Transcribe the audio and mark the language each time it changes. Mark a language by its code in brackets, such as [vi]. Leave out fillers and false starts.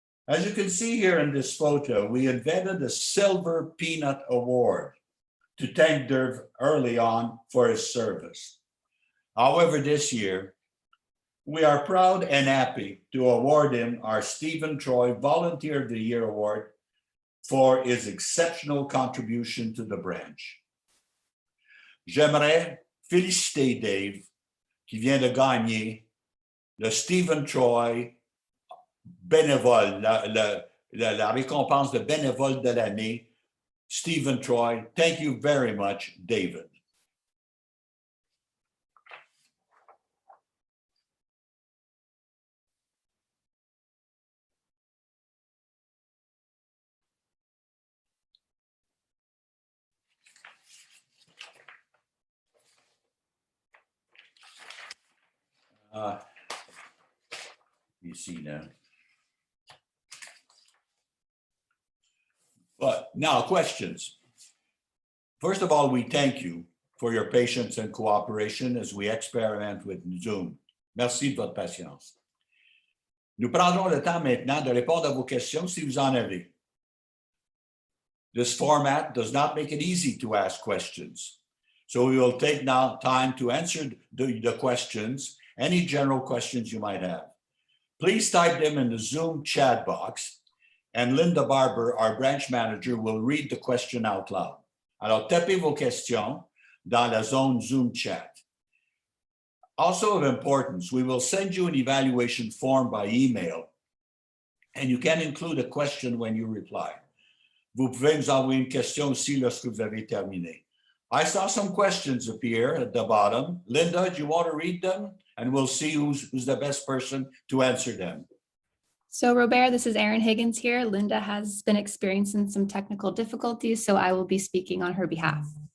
[en] As you can see here in this photo, we invented a Silver Peanut Award to thank Dave early on for his service. However, this year, we are proud and happy to award him our Stephen Troy Volunteer of the Year Award for his exceptional contribution to the branch. [fr] J'aimerais féliciter Dave, qui vient de gagner le Stephen Troy bénévole, la récompense de bénévole de l'année. [en] Stephen Troy, thank you very much, David. You see now. But now questions. First of all, we thank you for your patience and cooperation as we experiment with Zoom. [fr] Merci de votre patience. Nous prendrons le temps maintenant de répondre à vos questions si vous en avez. [en] This format does not make it easy to ask questions. So we will take now time to answer the questions, any general questions you might have. Please type them in the Zoom chat box, and Linda Barber, our branch manager, will read the question out loud. [fr] Alors, tapez vos questions dans la zone Zoom chat. [en] Also of importance, we will send you an evaluation form by email, and you can include a question when you reply. [fr] Vous pouvez nous envoyer une question aussi lorsque vous avez terminé. [en] I saw some questions appear at the bottom. Linda, do you want to read them? And we'll see who's the best person to answer them. So Robert, this is Erin Higgins here. Linda has been experiencing some technical difficulties, so I will be speaking on her behalf.